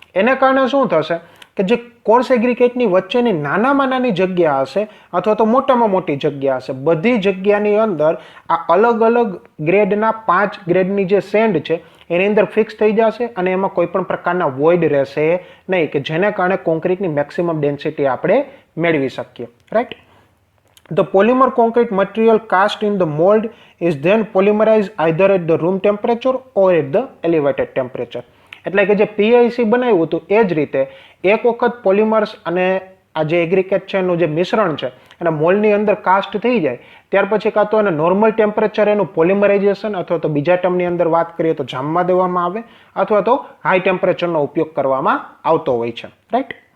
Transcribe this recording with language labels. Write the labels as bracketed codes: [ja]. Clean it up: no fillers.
[gu] એને કારણે શું થશે કે જે કોર્સ એગ્રીકેટની વચ્ચેની નાનામાં નાની જગ્યા હશે અથવા તો મોટામાં મોટી જગ્યા હશે, બધી જગ્યાની અંદર આ અલગ ગ્રેડના 5 ગ્રેડની જે સેન્ડ છે એની અંદર ફિક્સ થઈ જશે અને એમાં કોઈ પણ પ્રકારના વોઇડ રહેશે નહીં, કે જેને કારણે કોન્ક્રીટની મેક્સિમમ ડેન્સિટી આપણે મેળવી શકીએ. Right? [en] The polymer concrete material cast in the mold is then polymerized either at the room temperature or at the elevated temperature. [gu] એટલે કે જે PIC બનાવ્યું હતું એ જ રીતે એક વખત પોલિમર્સ અને આ જે એગ્રીકેટ છે એનું જે મિશ્રણ છે અને મોલ્ડની અંદર કાસ્ટ થઈ જાય ત્યાર પછી કાં તો એને નોર્મલ ટેમ્પરેચર એનું પોલિમરાઇઝેશન અથવા તો બીજા ટર્મની અંદર વાત કરીએ તો જામવા દેવામાં આવે અથવા તો હાઈ ટેમ્પરેચરનો ઉપયોગ કરવામાં આવતો હોય છે. રાઈટ?